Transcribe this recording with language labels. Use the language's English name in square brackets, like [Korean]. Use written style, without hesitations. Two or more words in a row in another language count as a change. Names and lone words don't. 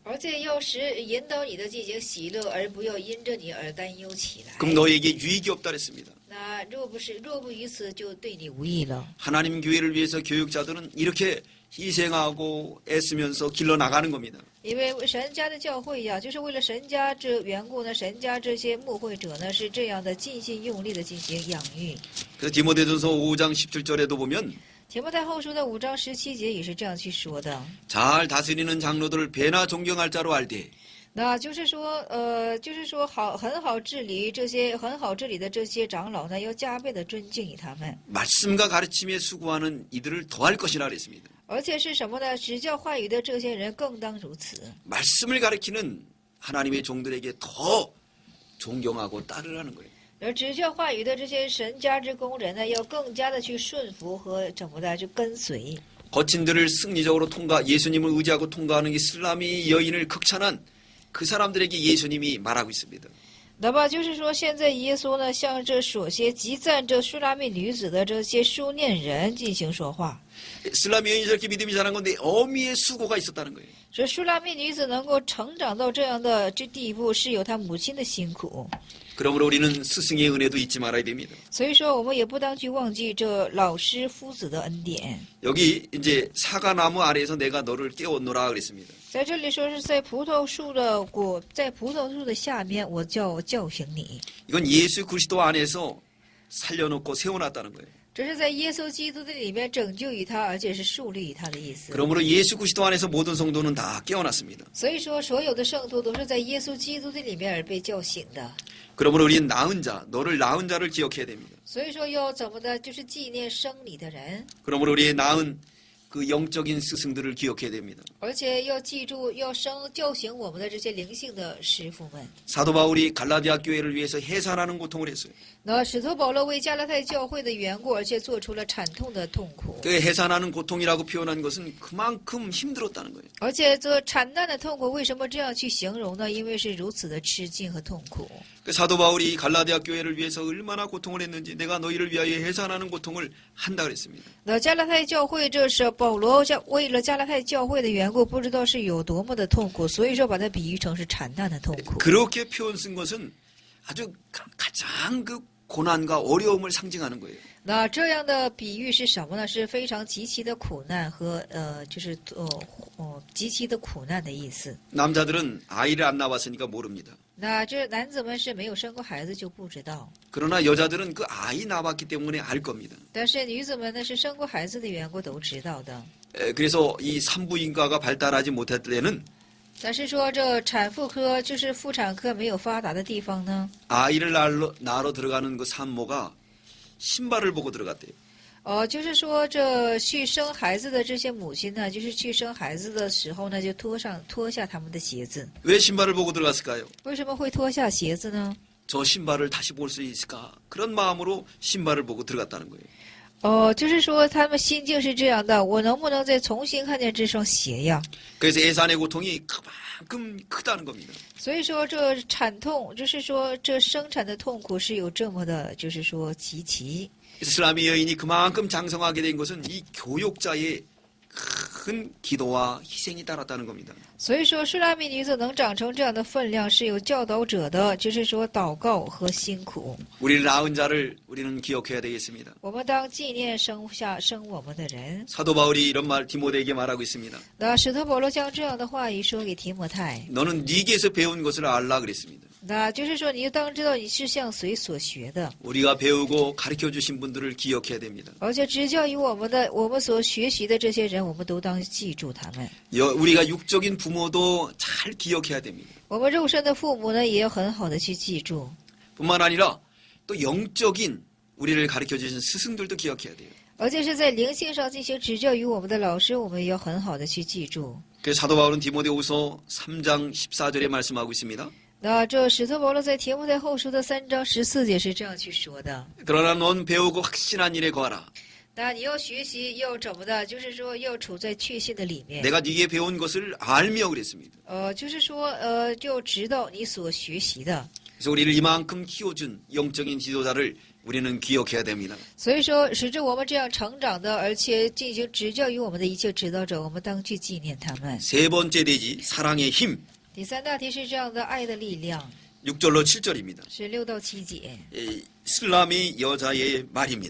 [Chinese] 而且要引导你的进行喜乐，而不要因着你而担忧起来。 [Korean] 그럼 너에게 유익이 없다 그랬습니다. [Chinese] 那若不于此，就对你无益了。 [Korean] 하나님 교회를 위해서 교육자들은 이렇게 희생하고 애쓰면서 길러 나가는 겁니다. [Chinese] 因为神家的教会呀，就是为了神家这缘故呢，神家这些牧会者呢是这样的尽心用力的进行养育。 [Korean] 그래서 디모데전서 5장 17절에도 보면 [Chinese] 提摩太后书的5章17节也是这样去说的。 [Korean] 잘 다스리는 장로들을 배나 존경할 자로 알되 [Chinese] 那就是说，很好治理的这些长老呢，要加倍的尊敬于他们。 [Korean] 말씀과 가르침에 수고하는 이들을 더할 것이라 그랬습니다. [Chinese] 而且是什么呢？指教话语的这些人更当如此。 [Korean] 말씀을 가르치는 하나님의 종들에게 더 존경하고 따르라는 거예요. [Chinese] 而指教话语的这些神家之工人呢，要更加的去顺服和怎么的就跟随。 [Korean] 거친 들을 승리적으로 예수님을 의지하고 통과하는 이 슬라미 여인을 극찬한 그 사람들에게 예수님이 말하고 있습니다. [Chinese] 那么就是说，现在耶稣呢，向这所些极赞这书拉密女子的这些书念人进行说话。 [Korean] 슬라미 여인이 저렇게 믿음이 자란 건데 어미의 수고가 있었다는 거예요. [Chinese] 这书拉密女子能够成长到这样的这地步，是有她母亲的辛苦。 [Korean] 그러므로 우리는 스승의 은혜도 잊지 말아야 됩니다. [Chinese] 所以说，我们也不当去忘记这老师夫子的恩典。 [Korean] 여기 이제 사과나무 아래에서 내가 너를 깨웠노라 그랬습니다. [Chinese] 在这里说是在葡萄树的下面，我叫醒你。 [Korean] 이건 예수 그리스도 안에서 살려놓고 세워놨다는 거예요. [Chinese] 这是在耶稣基督的里面拯救于他，而且是树立于他的意思。 [Korean] 그러므로 예수 그리스도 안에서 모든 성도는 다 깨어났습니다. [Chinese] 所以说，所有的圣徒都是在耶稣基督的里面而被叫醒的。 [Korean] 그러므로 우리는 낳은 자, 너를 낳은 자를 기억해야 됩니다. [Chinese] 所以说，要怎么的，就是纪念生你的人， [Korean] 그러므로 우리의 낳은 그 영적인 스승들을 기억해야 됩니다. [Chinese] 而且要记住，要叫醒我们的这些灵性的师傅们。 [Korean] 사도 바울이 갈라디아 교회를 위해서 해산하는 고통을 했어요. [Chinese] 那使徒保罗为加拉太教会的缘故，而且做出了惨痛的痛苦。 [Korean] 그 해산하는 고통이라고 표현한 것은 그만큼 힘들었다는 거예요. [Chinese] 而且这惨淡的痛苦，为什么这样去形容呢？因为是如此的吃惊和痛苦。 [Korean] 그 사도 바울이 갈라디아 교회를 위해서 얼마나 고통을 했는지 내가 너희를 위하여 해산하는 고통을 한다 그랬습니다. [Chinese] 那加拉太教会，这是保罗为了加拉太教会的缘故，不知道是有多么的痛苦，所以说把它比喻成是惨淡的痛苦。 [Korean] 그렇게 표현 쓴 것은 아주 가장 그 고난과 어려움을 상징하는 거예요. [Chinese] 那这样的比喻是什么呢？是非常极其的苦难和极其的苦难的意思。 [Korean] 남자들은 아이를 안 낳았으니까 모릅니다. [Chinese] 那这男子们是没有生过孩子就不知道， [Korean] 그러나 여자들은 그 아이 낳았기 때문에 알 겁니다. [Chinese] 但是女子们呢是生过孩子的缘故都知道的。 [Korean] 그래서 이 산부인과가 발달하지 못할 때는 [Chinese] 但是说这产妇科就是妇产科没有发达的地方呢， [Korean] 아이를 낳으러 들어가는 그 산모가 신발을 보고 들어갔대요. [Chinese] 就是说这去生孩子的这些母亲呢，就是去生孩子的时候呢，就脱下他们的鞋子。 [Korean] 왜 신발을 보고 들어갔을까요? [Chinese] 为什么会脱下鞋子呢？ [Korean] 저 신발을 다시 볼 수 있을까? 그런 마음으로 신발을 보고 들어갔다는 거예요. [Chinese] 就是说他们心境是这样的，我能不能再重新看见这双鞋呀？ [Korean] 그래서 애산의 고통이 그만큼 크다는 겁니다. [Chinese] 所以说这产痛，就是说这生产的痛苦是有这么的，就是说极其。 [Korean] 이슬람의 여인이 그만큼 장성하게 된 것은 이 교육자의 큰 기도와 희생이 따랐다는 겁니다. [Chinese] 所以说，舒拉密女子能长成这样的分量，是有教导者的，就是说祷告和辛苦。 [Korean] 우리를 낳은 자를 우리는 기억해야 되겠습니다. [Chinese] 我们当纪念生我们的人。 [Korean] 사도 바울이 이런 말 디모데에게 말하고 있습니다. [Chinese] 那使徒保罗将这样的话语说给提摩太， [Korean] 너는 네게서 배운 것을 알라 그랬습니다. [Chinese] 那就是说你当知道你是向谁所学的， [Korean] 우리가 배우고 가르쳐 주신 분들을 기억해야 됩니다. [Chinese] 而且指教于我们所学习的这些人，我们都当记住他们。 [Korean] 우리가 육적인 부모도 잘 기억해야 됩니다. [Chinese] 我们肉身的父母呢，也要很好的去记住。 [Korean] 뿐만 아니라 또 영적인 우리를 가르쳐 주신 스승들도 기억해야 돼요. [Chinese] 而且是在灵性上进行指教于我们的老师，我们也要很好的去记住。 [Korean] 그래서 사도 바울은 디모데후서 3장 14절에 말씀하고 있습니다. [Chinese] 那这使徒保罗在提摩太后书的3章14节是这样去说的。 [Korean] 그러나 넌 배우고 확신한 일에 거하라. [Chinese] 那你要学习，要怎么的？就是说要处在确信的里面。 [Korean] 내가 네게 배운 것을 알며 그랬습니다. [Chinese] 就是说就知道你所学习的。 [Korean] 그래서 우리를 이만큼 키워준 영적인 지도자를 우리는 기억해야 됩니다. [Chinese] 所以说，使至我们这样成长的，而且进行指教于我们的一切指导者，我们当去纪念他们。 [Korean] 세 번째 대지 사랑의 힘. [Chinese] 第三大题是这样的爱的力量。 [Korean] 6절로 7절입니다. [Chinese] 是6到7节， [Korean] 슬라미 여자의 말입니다.